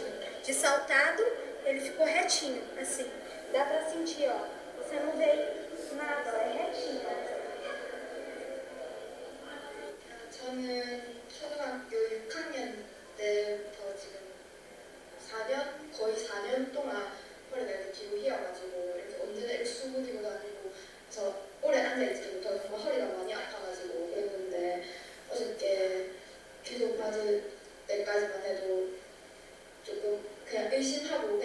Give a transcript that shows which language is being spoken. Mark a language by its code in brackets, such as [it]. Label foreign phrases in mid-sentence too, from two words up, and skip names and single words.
[pt] De saltado, ele ficou retinho, assim. Dá pra sentir, ó. Você não vê nada, é retinho. [ko] 저는 초등학교 6학년 때부터 지금 4년, 거의 4년 동안 허리가 이렇게 뒤로 휘어가지고 이렇게 언제나 이렇게 수그리고 다니고 그래서 오래 앉아있지 못하고 정말 허리가 많이 아파가지고 그랬는데 어저께 기도 받을 때까지만 해도 조금 그냥 의심하고